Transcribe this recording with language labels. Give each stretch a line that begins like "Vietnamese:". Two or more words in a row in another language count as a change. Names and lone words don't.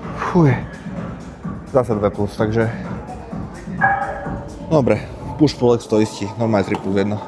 Slovak: Fuj. Zase 2 plus, takže... Dobre,
English: push pull legs
Slovak: to istí, normálne 3 plus 1.